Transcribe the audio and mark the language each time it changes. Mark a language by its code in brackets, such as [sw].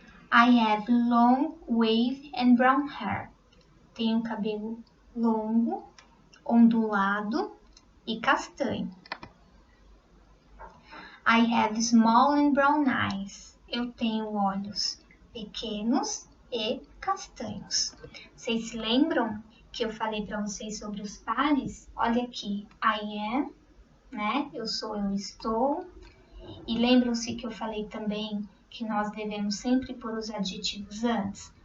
[en] I have long, wavy and brown hair. [pt] Tenho cabelo longo, ondulado e castanho. [en] I have small and brown eyes. [pt] Eu tenho olhos pequenos e castanhos. Vocês se lembram que eu falei para vocês sobre os pares? Olha aqui, [en] I am, [pt] eu sou, eu estou. E lembram-se que eu falei também que nós devemos sempre pôr os adjetivos antes?